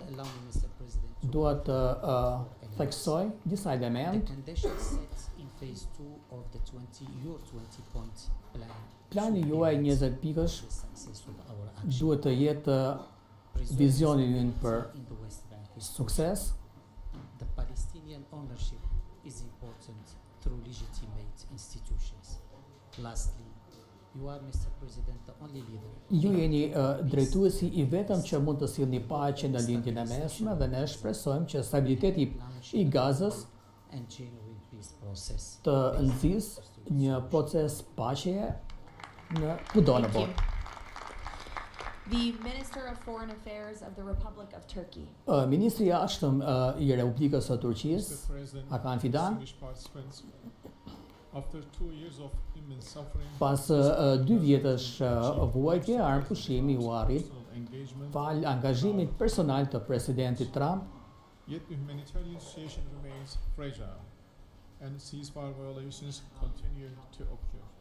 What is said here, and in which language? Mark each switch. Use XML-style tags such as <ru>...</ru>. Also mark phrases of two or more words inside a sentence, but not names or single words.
<sq>Dua të theksoj disa elementë. Plani juaj 20 pikësh duhet të jetë vizioni ynë për sukses.</sq> <en>The Palestinian ownership is important through legitimate institutions. Lastly, you are, Mr. President, the only leader.</en> <sq>Ju jeni drejtuesi I vetëm që mund të sillni paqe në lindjen e mesme dhe ne shpresojmë që stabiliteti I Gazës</sq> <en>and genuine peace process.</en> <sq>të nxjisë një proces paqeje në kudo në botë.</sq> <en>The Minister of Foreign Affairs of the Republic of Turkey.</en> <sq>Ministri i Jashtëm i Republikës së Turqisë, Hakan Fidan, pas 2 vjetësh vuajtje, armë pushimi u arrit fal angazhimit personal të presidentit Trump.</sq> <en>Yet the humanitarian situation remains fragile and ceasefire violations continue to occur.</en>